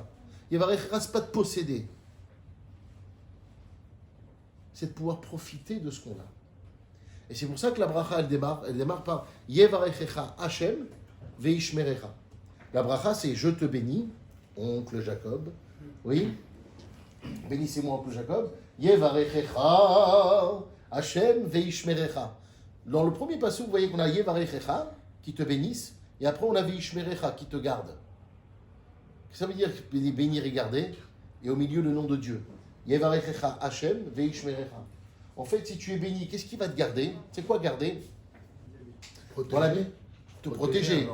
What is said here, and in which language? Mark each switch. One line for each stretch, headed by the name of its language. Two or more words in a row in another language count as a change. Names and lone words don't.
French: Yevarechecha, c'est pas de posséder. C'est de pouvoir profiter de ce qu'on a. Et c'est pour ça que la bracha, elle démarre par
Hebrew: יברכך השם וישמרך.
French: La bracha, c'est je te bénis, oncle Jacob. Oui. Bénissez-moi, oncle Jacob.
Hebrew: יברכך השם וישמרך.
French: Dans le premier passage, vous voyez qu'on a Yevarechecha, qui te bénisse. Et après, on a Veishmerecha qui te garde. Ça veut dire bénir et garder. Et au milieu, le nom de Dieu.
Hebrew: יברכך השם וישמרך.
French: En fait, si tu es béni, qu'est-ce qui va te garder? C'est quoi garder? Dans la vie, te protéger.